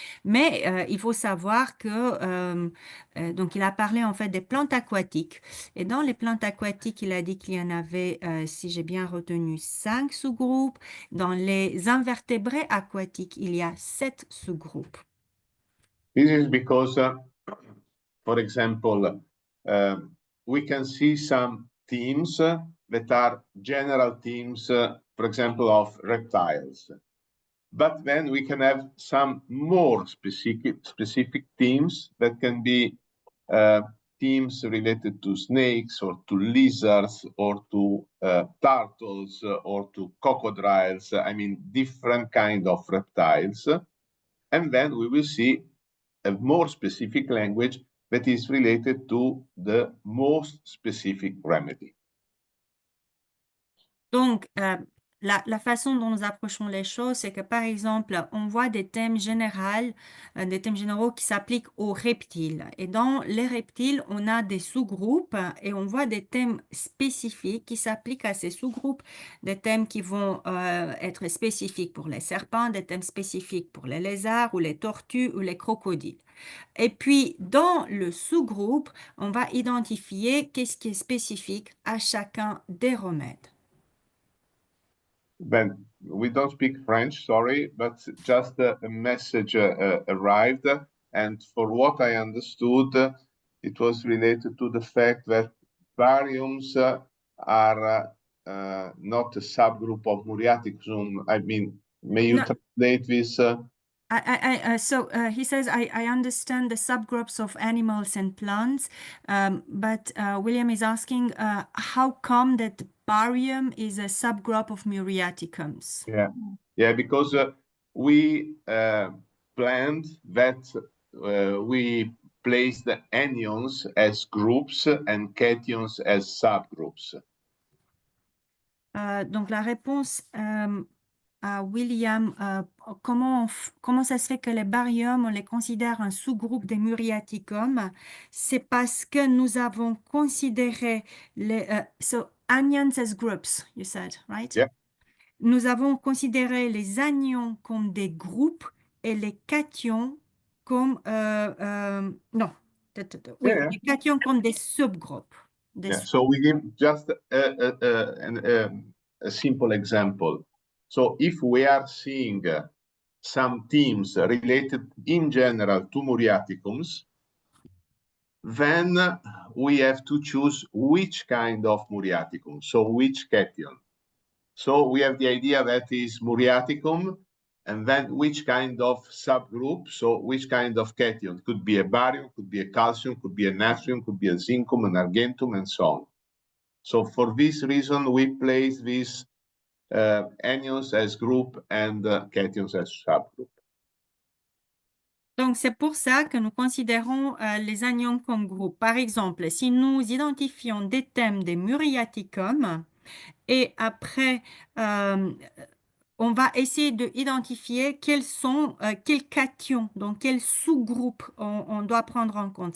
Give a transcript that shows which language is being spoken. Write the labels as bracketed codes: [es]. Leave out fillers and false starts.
[fr] Mais il faut savoir que, donc il a parlé en fait des plantes aquatiques. Et dans les plantes aquatiques, il a dit qu'il y en avait, si j'ai bien retenu, 5 sous-groupes. Dans les invertébrés aquatiques, il y a 7 sous-groupes. [en] This is because, for example, we can see some themes that are general themes, for example, of reptiles. But then we can have some more specific themes that can be themes related to snakes or to lizards or to turtles or to crocodiles. I mean, different kind of reptiles. And then we will see a more specific language that is related to the most specific remedy. [fr] Donc, la façon dont nous approchons les choses, c'est que par exemple, on voit des thèmes généraux, des thèmes généraux qui s'appliquent aux reptiles. Et dans les reptiles, on a des sous-groupes et on voit des thèmes spécifiques qui s'appliquent à ces sous-groupes, des thèmes qui vont être spécifiques pour les serpents, des thèmes spécifiques pour les lézards ou les tortues ou les crocodiles. Et puis, dans le sous-groupe, on va identifier qu'est-ce qui est spécifique à chacun des remèdes. [en] Ben, we don't speak French, sorry, but just a message arrived. And for what I understood, it was related to the fact that bariums are not a subgroup of Muriaticum. I mean, may you translate this? So he says, I understand the subgroups of animals and plants, but William is asking how come that barium is a subgroup of muriaticums? Yeah, because we planned that we place the anions as groups and cations as subgroups. [fr] Donc la réponse à William, comment ça se fait que les bariums, on les considère un sous-groupe des muriaticums? C'est parce que nous avons considéré les... [en] so anions as groups, you said, right? Yeah. [fr] Nous avons considéré les anions comme des groupes et les cations comme... non, oui, [en] Yeah. [fr] les cations comme des subgroupes. [en] So we give just a simple example. So if we are seeing some themes related in general to Muriaticums, then we have to choose which kind of Muriaticum, so which cation. So we have the idea that is Muriaticum, and then which kind of subgroup, so which kind of cation. Could be a barium, could be a calcium, could be a natrium, could be a zincum, an argentum, and so on. So for this reason, we place these anions as group and cations as subgroup. [fr] Donc, c'est pour ça que nous considérons les anions comme groupe. Par exemple, si nous identifions des thèmes des muriaticums et après, on va essayer d'identifier quels cations, donc quels sous-groupes on doit prendre en compte.